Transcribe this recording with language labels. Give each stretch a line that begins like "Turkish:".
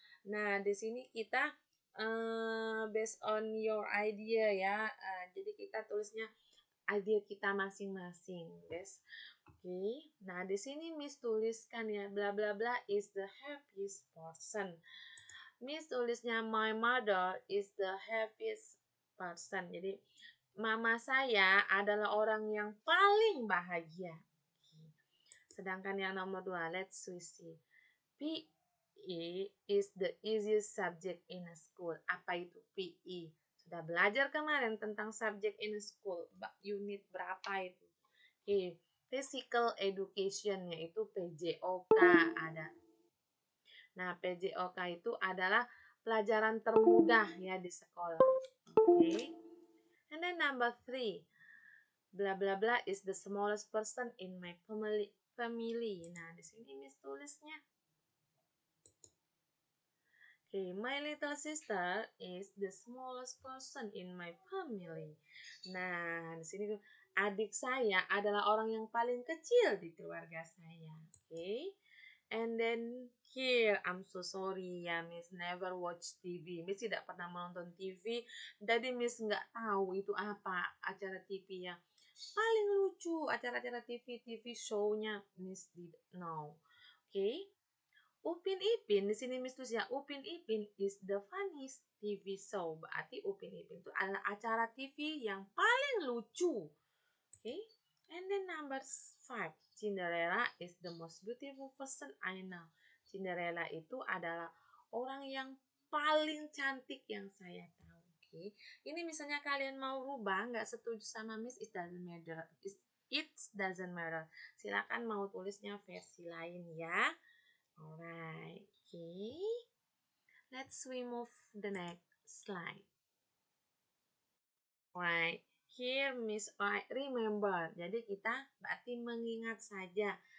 Indonesian: Nah, di sini kita based on your idea ya. Jadi kita tulisnya idea kita masing-masing, guys. Oke. Nah, di sini Miss tuliskan ya,
English: bla bla bla is the happiest person.
Indonesian: Miss tulisnya
English: my mother is the happiest person.
Indonesian: Jadi mama saya adalah orang yang paling bahagia. Sedangkan yang nomor 2,
English: let's see. PE is the easiest subject in a school.
Indonesian: Apa itu PE? Sudah belajar kemarin tentang
English: subject in a school.
Indonesian: Unit berapa itu? Oke. Physical education yaitu PJOK ada. Nah, PJOK itu adalah pelajaran termudah ya di sekolah.
English: Oke. And then number 3. Bla bla bla is the smallest person in my family.
Indonesian: Nah, di sini Miss tulisnya.
English: Okay, my little sister is the smallest person in my family.
Indonesian: Nah, di sini adik saya adalah orang yang paling kecil di keluarga saya.
English: Okay. And then here, I'm so sorry ya, Miss never watch TV.
Indonesian: Miss tidak pernah menonton TV, jadi Miss nggak tahu itu apa acara TV yang paling lucu, acara-acara TV show-nya
English: Miss didn't know.
Indonesian: Okay.
English: Upin Ipin,
Indonesian: di sini Miss tulis ya,
English: Upin Ipin is the funniest TV show.
Indonesian: Berarti Upin Ipin itu adalah acara TV yang paling lucu.
English: Okay. And then number 5, Cinderella is the most beautiful person I know.
Indonesian: Cinderella itu adalah orang yang paling cantik yang saya tahu. Okay. Ini misalnya kalian mau rubah, nggak setuju sama Miss,
English: it doesn't matter. It doesn't matter.
Indonesian: Silakan mau tulisnya versi lain ya.
English: Alright, okay. Let's we move the next slide. Alright, here Miss I remember.
Indonesian: Jadi kita berarti mengingat saja.